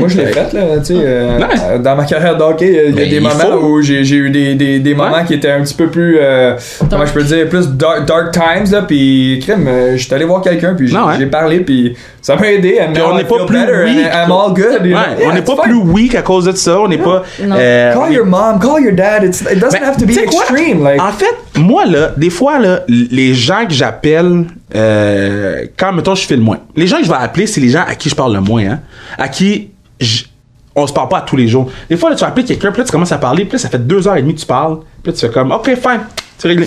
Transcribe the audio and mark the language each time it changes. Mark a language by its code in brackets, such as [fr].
[fr] moi je l'ai fait là, tu sais, dans ma carrière d'hockey, il y a des moments où j'ai eu des moments qui étaient un petit peu plus comment je peux dire, plus [en] dark times [fr] là, puis crème, j'étais allé voir quelqu'un puis j'ai parlé puis ça m'a aidé, [en] and [fr] on n'est pas plus [en] weak. I'm all good, [fr] on n'est pas plus [en] weak [fr] à cause de ça, on n'est pas [en] call your mom, call your dad, it doesn't have to be extreme like. [fr] En fait, moi là, des fois là, les gens que j'appelle quand mettons je file moins. Les gens que je vais appeler, c'est les gens à qui je parle le moins, hein, à qui on se parle pas tous les jours. Des fois là, tu vas appeler quelqu'un, puis là tu commences à parler, puis là ça fait 2h30 que tu parles, puis là tu fais comme OK, fine, c'est réglé.